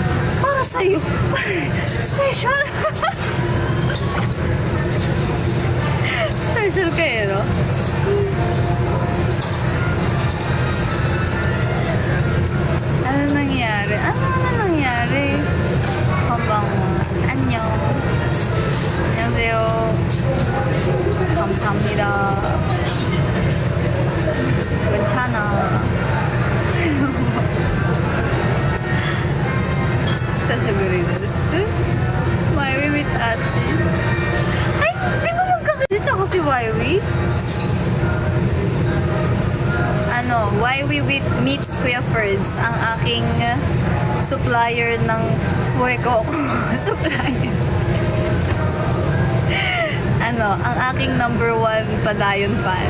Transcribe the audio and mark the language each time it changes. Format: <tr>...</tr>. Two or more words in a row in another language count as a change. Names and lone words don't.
<tl>Para sa'yo. Special. Special kayo, no? Ano nangyari? Ano nangyari? Habang 안녕.</tl> <ko>안녕하세요. 감사합니다.</ko> <ja>괜찮아.久しぶりです.</ja> <tl>Wywie with Achi. Ay, hindi mo magkakasya tsaka si Wywie? Wywie with Meet Kuya Ferds, ang aking supplier ng fuego ko. Supplier. Ang aking number 1 padayon fan.</tl>